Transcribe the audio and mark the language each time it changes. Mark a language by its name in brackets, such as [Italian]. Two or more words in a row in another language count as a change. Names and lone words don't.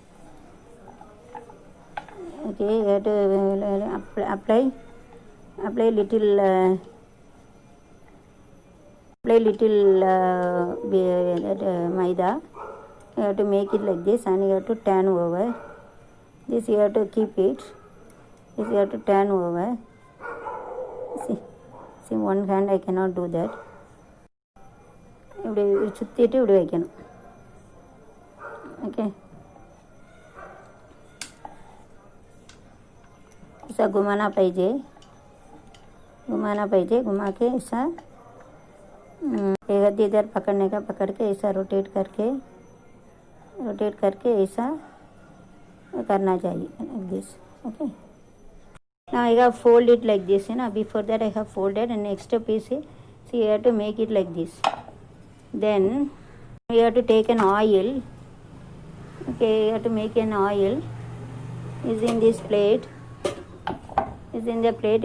[English] Okay, you have to apply little maida. You have to make it like this and you have to turn over. This you have to keep it. This you have to turn over. See one hand I cannot do that. [Tamil] இப்படி சுற்றிட்டு இப்படி வைக்கணும். [Hindi] ओके, ऐसा घुमाना पाहिजे. घुमाना पाहिजे. घुमा के ऐसा एक हाथ इधर पकड़ने का, पकड़ के ऐसा रोटेट करके ऐसा करना चाहिए [English] like this. [Hindi] Okay. [English] Now I have fold it like this. Before that I have folded, and next step is, see, you have to make it like this. Then you have to take an oil. Okay, you have to make an oil. Is in this plate. Is in the plate.